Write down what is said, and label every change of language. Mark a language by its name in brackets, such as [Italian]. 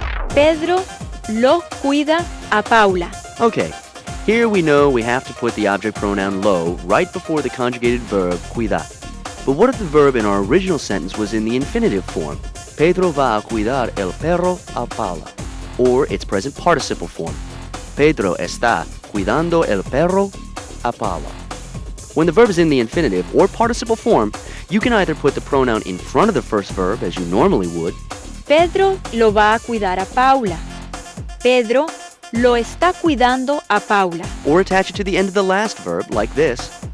[Spanish] Pedro lo cuida a Paula. [English] Okay, here we know we have to put the object pronoun lo right before the conjugated verb cuidar. But what if the verb in our original sentence was in the infinitive form? [Spanish] Pedro va a cuidar el perro a Paula. [English] Or its present participle form. [Spanish] Pedro está cuidando el perro a Paula. [English] When the verb is in the infinitive or participle form, you can either put the pronoun in front of the first verb as you normally would. [Spanish] Pedro lo va a cuidar a Paula. Pedro lo está cuidando a Paula. [English] Or attach it to the end of the last verb like this.